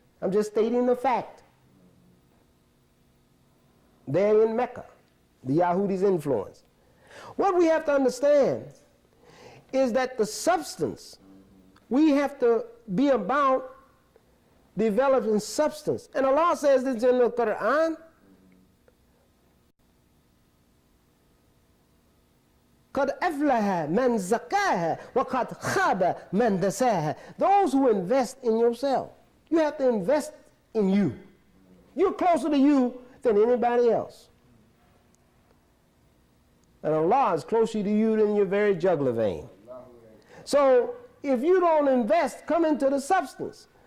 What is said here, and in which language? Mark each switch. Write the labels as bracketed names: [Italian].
[English] I'm just stating the fact. They're in Mecca, the Yahudis' influence. What we have to understand is that the substance, we have to be about developing substance. And Allah says this in the Quran, [Arabic] قَدْ أَفْلَحَ مَنْ زَكَّاهَا وَقَدْ خَابَ مَنْ دَسَاهَا. [English] Those who invest in yourself. You have to invest in you. You're closer to you than anybody else. And Allah is closer to you than your very jugular vein. So if you don't invest, come into the substance.